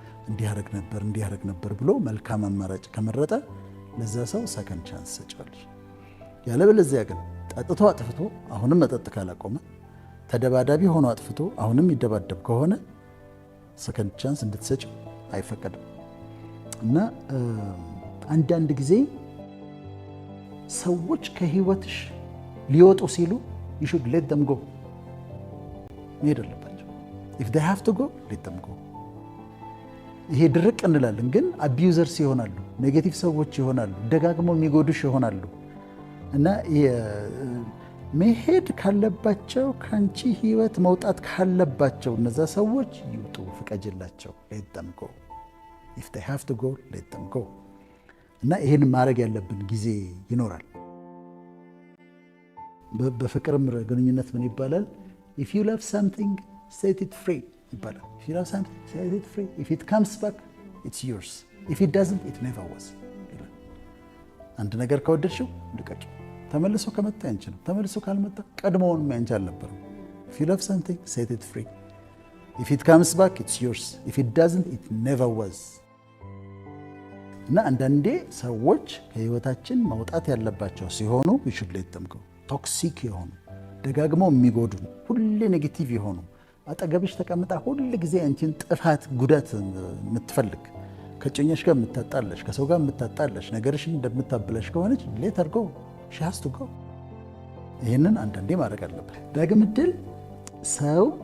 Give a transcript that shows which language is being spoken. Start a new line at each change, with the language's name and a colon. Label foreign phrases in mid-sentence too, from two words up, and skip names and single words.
Amharic: እንዲህ ያደርግ ነበር ብሎ መልካም አማራጭ ከመረጠ ለዛ ሰው
English: second chance
Amharic: ሰጪዋለሽ። ያለበለዚያ ግን ጠጥቶ አጥፍቶ አሁንም መጠጥ ካላቆመ፣ ተደባዳቢ ሆኖ አጥፍቶ አሁንም ይደባደብ ከሆነ
English: second chance
Amharic: እንድትሰጪው አይፈቀድም። እና አንዳንድ ጊዜ ሰዎች ከህይወትሽ ሊወጡ ሲሉ
English: you should let them go።
Amharic: መሄድ አለባቸው።
English: if they have to go let them go።
Amharic: ይሄ ድርቅ እንላለን፣ ግን አቢዩዘርስ ይሆናሉ፣ ኔጌቲቭ ሰዎች ይሆናሉ፣ ደጋግሞ የሚጎዱሽ ይሆናሉ። እና መሄድ ካለባቸው ካንቺ ህይወት መውጣት ካለባቸው እነዛ ሰዎች ይውጡ፣ ፍቀጅላቸው።
English: let them go if they have to go let them go።
Amharic: እና ይሄን ማድረግ ያለብን ጊዜ ይኖራል። በፍቅርም ግንኙነት ምን ይባላል?
English: if you love something set it free
Amharic: ይባላል።
English: if you love something set it free, if it comes back it's yours, if it doesn't it never was።
Amharic: አንድ ነገር ከወደድሽው ልቀቂ። ተመልሶ ከመጣ ያንቺ ነው፣ ተመልሶ ካልመጣ ቀድሞውንም ያንቺ አልነበረም።
English: if you love something set it free, if it comes back it's yours, if it doesn't it never was።
Amharic: እና አንዳንዴ ሰዎች ከህይወታችን መውጣት ያለባቸው ሲሆኑ
English: we should let them go።
Amharic: ቶክሲክ የሆኑ ደጋግመው የሚጎዱ ሁሌ ኔጌቲቭ የሆኑ አጠገብሽ ተቀምጣ ሁል ጊዜ አንቺን ጥፋት ጉዳት የምትፈልግ ከጮኛሽ ጋር የምታጣለሽ፣ ከሰው ጋር የምታጣለሽ፣ ነገርሽን እንደምታበላሽ ከሆነች ሌት አድርጎ ሻስቱ ጎ። ይህንን አንዳንዴ ማድረግ አለበት። ዳግም ዕድል ሰው